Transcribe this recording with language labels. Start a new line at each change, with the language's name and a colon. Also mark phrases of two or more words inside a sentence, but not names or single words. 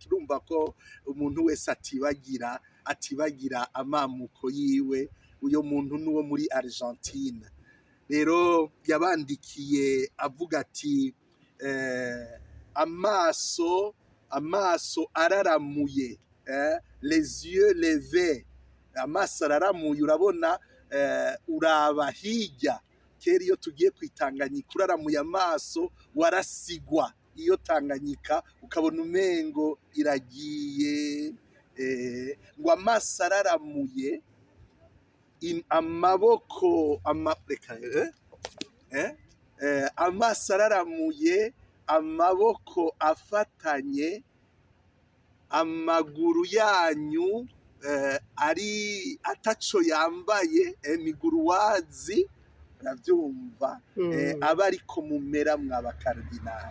Rundi: Urumva ko umuntu wese atibagira amamuko yiwe. Uyo muntu nuwo muri Argentine. Rero yabandikiye avuga ati amaso araramuye,
French: les yeux levés,
Rundi: amaso araramuye. Urabona, uraba hirya. Kera iyo tugiye kwitanganyika uraramuye amaso warasigwa iyo Tanganyika ukabona umengo iragiye. Ngo amaso araramuye, amaboko amaso araramuye, amaboko afatanye, amaguru yanyu ari ataco yambaye, miguruwazi, uravyumva, aba ariko mumera mw'abakardinali.